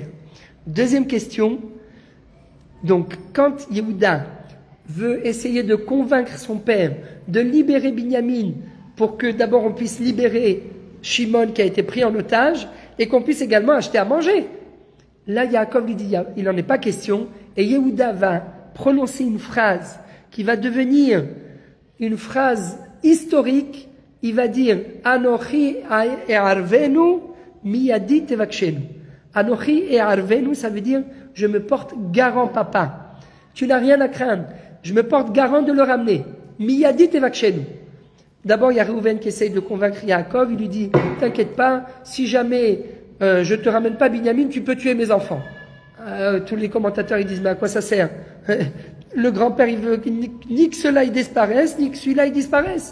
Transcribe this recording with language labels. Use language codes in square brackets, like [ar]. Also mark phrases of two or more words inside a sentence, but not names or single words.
[fr] Deuxième question, donc quand Yehuda veut essayer de convaincre son père de libérer Binyamin pour que d'abord on puisse libérer Shimon qui a été pris en otage et qu'on puisse également acheter à manger. Là, Yaakov lui dit, il n'en est pas question, et Yehuda va prononcer une phrase qui va devenir une phrase historique. Il va dire [he] אנכי אערבנו מידי תבקשנו. אנכי אערבנו, [fr] ça veut dire je me porte garant, papa. Tu n'as rien à craindre. Je me porte garant de le ramener. [he] מידי תבקשנו. [fr] D'abord, il y a Reuven qui essaye de convaincre Yaakov. Il lui dit t'inquiète pas, si jamais je te ramène pas Binyamin, tu peux tuer mes enfants. Tous les commentateurs ils disent mais à quoi ça sert? Le grand-père il veut ni que cela il disparaisse, ni que celui-là il disparaisse.